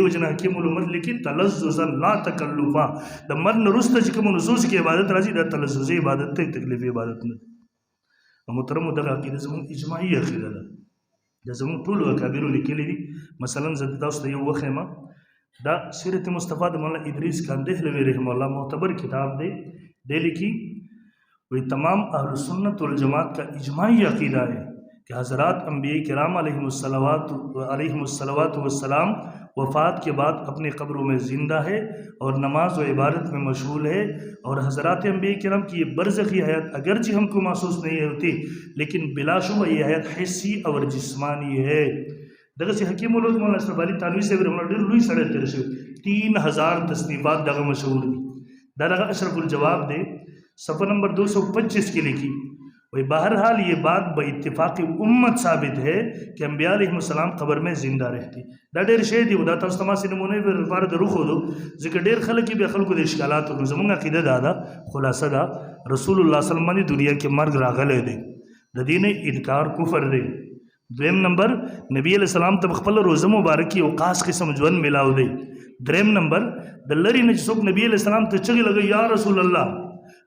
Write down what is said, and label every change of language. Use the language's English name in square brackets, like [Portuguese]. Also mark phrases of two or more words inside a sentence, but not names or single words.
[Pashto] وجه نه حکیم الامت لیکي [Arabic] تلذذا لا تکلفا [Pashto] د مرګ نه وروسته چې کومو نصوصو کې عبادت راځي دا تلذذي عبادت دی تکلیفي عبادت نه دی محترمو دغه عقیده زموږ اجماعي عقیده ده دا زموږ ټولو اکابرو لیکلي دي مثلا زه تاسو ته یو وښیم دا سیرت مصطفیٰ د مولانا ادریس کاندهلوی رحمه الله معتبر کتاب دے [Urdu] دہلی کی وہی تمام اہل سنت والجماعت کا اجماعی عقیدہ ہے کہ حضرات انبیاء کرام علیہم الصلوات والسلام وفات کے بعد اپنے قبروں میں زندہ ہے اور نماز و عبادت میں مشغول ہے اور حضرات انبیاء کرام کی یہ برزخی حیات اگرچہ ہم کو محسوس نہیں ہوتی لیکن بلا شبہ یہ حیات حسی اور جسمانی ہے [Pashto] دغه چې حکیم الامت مولانا اشرف علي تانوي صاحب رحمه الله ډېر لوی سړی تېر شوی 3000 تصنیفات دغه مشهور دي دا دغه اشرف الجواب دی صفحہ نمبر 225 کې لیکي [Urdu] وہی بہرحال یہ بات با اتفاق امت ثابت ہے کہ انبیاء علیہ السلام قبر میں زندہ رہتے [Pashto] دا ډېر شی دی دا تاسو ته ما سې نمونه لپاره د روخو ځکه ډېر خلک بیا خلکو د اشکالات او زموږ عقیده دا ده خلاصه دا رسول الله صلی الله علیه وسلم باندې دنیا کې مرګ راغلی دی د دې نه انکار کفر دی دویم نمبر نبی علیہ السلام ته خپل روزه مبارکی او خاص قسم ژوند ملاو دی دریم نمبر د لری نه څوک نبی علیہ السلام ته چغې لګي [Arabic] یا رسول الله